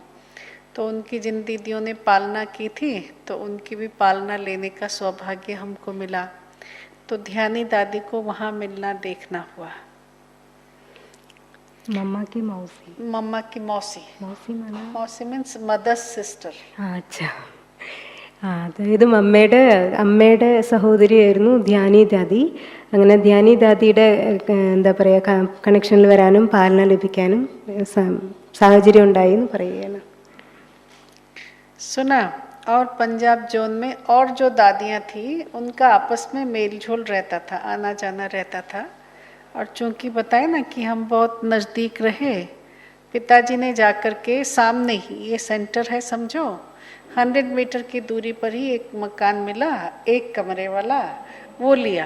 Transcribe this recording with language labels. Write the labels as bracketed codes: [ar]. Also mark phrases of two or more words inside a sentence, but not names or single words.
[hi] तो उनकी जिन दीदियों ने पालना की थी, तो उनकी भी पालना लेने का सौभाग्य हमको मिला। तो ध्यानी दादी को वहाँ मिलना देखना हुआ। मम्मा की मौसी [en] means mother's sister. [hi] अच्छा. [ml] അതായത് അമ്മയുടെ സഹോദരിയായിരുന്നു ധ്യാനി ദാദി. അങ്ങനെ ധ്യാനി ദാദിയുടെ എന്താ പറയുക കണക്ഷനിൽ വരാനും പാലന ലഭിക്കാനും സാഹചര്യം ഉണ്ടായി എന്ന് പറയുകയാണ്. [hi] सुना. और पंजाब जोन में और जो दादियाँ थी, उनका आपस में मेल जोल रहता था, आना जाना रहता था। और चूँकि बताए ना कि हम बहुत नज़दीक रहे, पिताजी ने जाकर के सामने ही, ये सेंटर है समझो, 100 मीटर की दूरी पर ही एक मकान मिला, 1 कमरे वाला, वो लिया।